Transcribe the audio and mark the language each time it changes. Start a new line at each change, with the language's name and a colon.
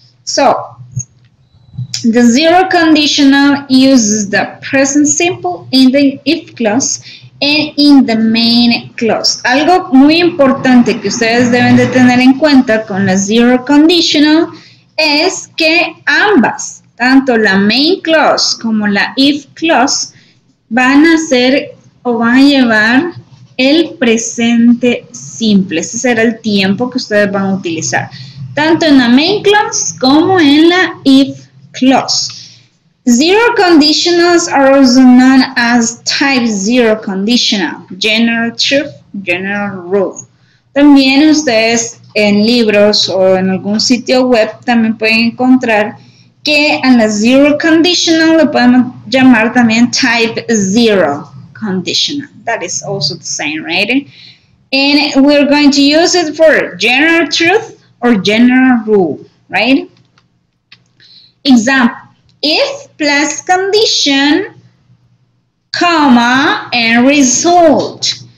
English: So, the zero conditional uses the present simple in the if clause and in the main clause.
Spanish: Algo muy importante que ustedes deben de tener en cuenta con la zero conditional es que ambas, tanto la main clause como la if clause, van a ser o van a llevar el presente simple. Ese será el tiempo que ustedes van a utilizar, tanto en la main clause como en la if clause.
English: Zero conditionals are also known as type zero conditional, general truth, general rule.
Spanish: También ustedes en libros o en algún sitio web también pueden encontrar que a la zero conditional lo podemos llamar también type zero conditional.
English: That is also the same, right? And we're going to use it for general truth or general rule, right? Example, if plus condition, comma, and result.